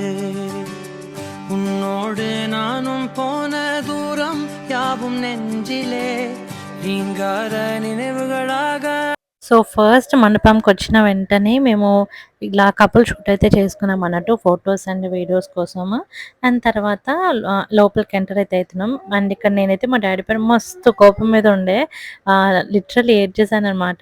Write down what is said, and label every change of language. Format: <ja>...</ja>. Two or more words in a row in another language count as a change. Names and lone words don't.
<ta>உன்னோடு நானும் போன தூரம் யாவும் நெஞ்சிலே நீங்காத நினைவுகளாக.</ta> <te>సో ఫస్ట్ మండపంకి వచ్చిన వెంటనే మేము ఇలా</te> <en>couple shoot</en> <te>అయితే చేసుకున్నాం అన్నట్టు,</te> <en>photos and videos</en> <te>కోసము. అండ్ తర్వాత లోపలికి ఎంటర్ అయితే అవుతున్నాం. అండ్ ఇక్కడ నేనైతే మా డాడీ పైన మస్తు కోపం మీద ఉండే, లిటరల్లీ ఏడ్ చేశాను అనమాట.</te>